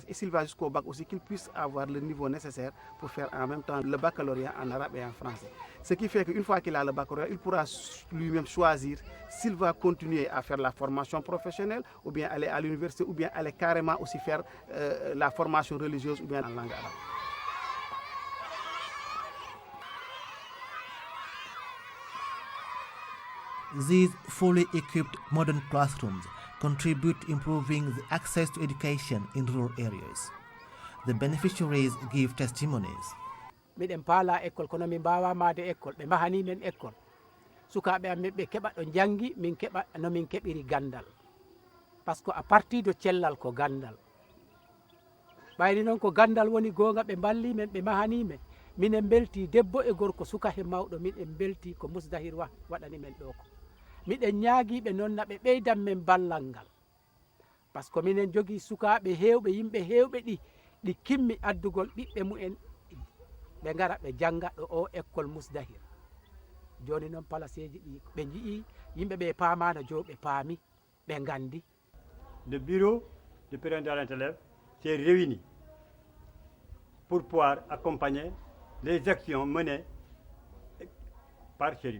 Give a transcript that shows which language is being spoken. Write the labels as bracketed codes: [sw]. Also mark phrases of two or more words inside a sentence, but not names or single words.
[fr] Et s'il va jusqu'au bac aussi, qu'il puisse avoir le niveau nécessaire pour faire en même temps le baccalauréat en arabe et en français. Ce qui fait qu'une fois qu'il a le baccalauréat, il pourra lui-même choisir s'il va continuer à faire la formation professionnelle, ou bien aller à l'université, ou bien aller carrément aussi faire la formation religieuse, ou bien en langue arabe. [en] These fully equipped modern classrooms contribute to improving the access to education in rural areas. The beneficiaries give testimonies. [ff] Miɗen paala école kono min mbawa maade école ɓe mahani men école sukaɓe amen ɓe keɓa ɗo jangi min keɓa no min keɓiri gandal [fr] par ce que à partir de [ff] cellal ko gandal ɓayri noon ko gandal woni gonga ɓe balli men ɓe mahani men minen belti debbo e gorko suka he mawɗo miɗen belti ko Mozdahir waɗani men ɗo ko miɗen ñaagiɓe noon na ɓe ɓeydan men ballal ngal [fr] par ce que [ff] minen jogui sukaɓe hewɓe yimɓe hewɓe ɗi kimmi addugol ɓiɓɓe mumen ɓe gara ɓe janga ɗo o école Mozdahir joni noon palaceji ɗi ɓe jii yimɓe ɓe paamano jo ɓe paami ɓe gandi. [fr] Le bureau du parent d'élèves s'est réuni pour pouvoir accompagner les actions menées par Chérif.